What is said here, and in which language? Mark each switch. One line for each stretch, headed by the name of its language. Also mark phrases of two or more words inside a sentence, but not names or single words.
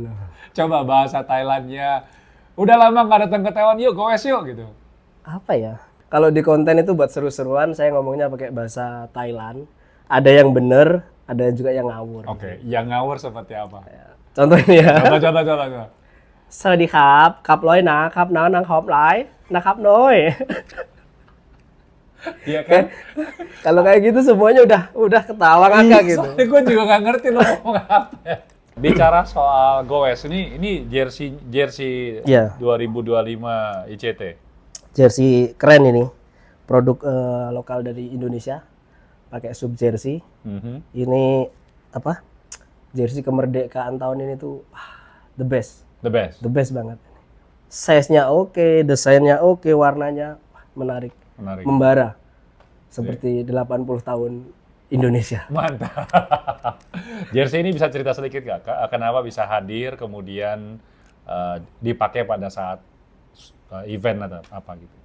Indonesian: Coba bahasa Thailandnya. Udah lama nggak datang ke Taiwan, yuk goes yuk gitu. Apa ya? Kalau di konten itu buat seru-seruan, saya ngomongnya pakai bahasa Thailand. Ada yang bener, ada juga yang ngawur. Oke, yang ngawur seperti apa? Contohnya ya. Coba.
Thai: สวัสดีครับขับร้อยนะครับน้องขอบหลายนะครับน้อย
Indonesian: Iya kan? Kalau kayak gitu semuanya udah ketawa ngakak gitu. Soalnya gue juga nggak ngerti lo ngomong apa ya. Bicara soal goes, ini jersey Iya. 2025 ICT. Jersey keren ini. Produk lokal dari Indonesia. Pakai sub jersey. Ini apa? Jersey kemerdekaan tahun ini tuh
English: the best. The best. The best banget.
Indonesian: Size-nya oke, desainnya oke, warnanya menarik. Membara. Seperti 80 tahun Indonesia. Mantap. Jersey ini bisa cerita sedikit nggak, Kak? Kenapa bisa hadir, kemudian dipakai pada saat event atau apa gitu?